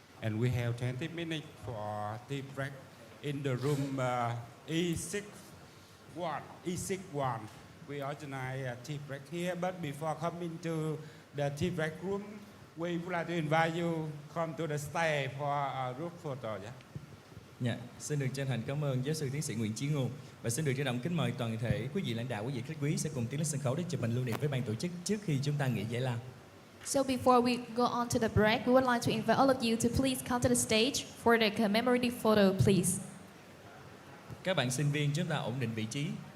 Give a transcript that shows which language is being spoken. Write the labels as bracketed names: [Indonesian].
[English] And we have 20 minutes for tea break in the room E61. We organize a tea break here, but before coming to the tea break room, we would like to invite you come to the stage for a group photo. Yeah? [Vietnamese] Dạ, xin được chân thành cảm ơn giáo sư tiến sĩ Nguyễn Chí Ngôn và xin được trân trọng kính mời toàn thể quý vị lãnh đạo, quý vị khách quý sẽ cùng tiến lên sân khấu để chụp hình lưu niệm với ban tổ chức trước khi chúng ta nghỉ giải lao. [English] So before we go on to the break, we would like to invite all of you to please come to the stage for the commemorative photo, please. [Vietnamese] Các bạn sinh viên chúng ta ổn định vị trí.